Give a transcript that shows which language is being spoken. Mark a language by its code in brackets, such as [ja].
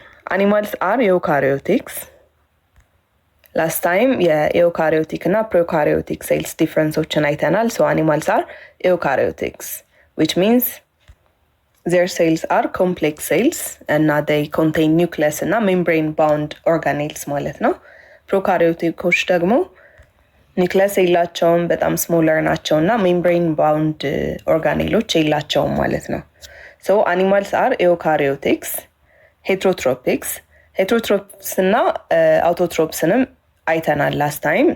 [en] Animals are eukaryotics. Last time eukaryotic and prokaryotic cells difference [am] አይተናል. [en] So animals are eukaryotics, which means their cells are complex cells and they contain nucleus and membrane bound organelles [am] ማለት ነው. ፕሮካሪዮቲኮች ደግሞ ኒውክለስ የላቸውም፣ በጣም ስሞለር ናቸው እና ሜምብሬን ባውንድ ኦርጋኔሎች የላቸውም ማለት ነው። [en] So animals are eukaryotics, heterotropics. Heterotrophs [am] እና [en] autotrophsንም [am] አይተናል [en] last time.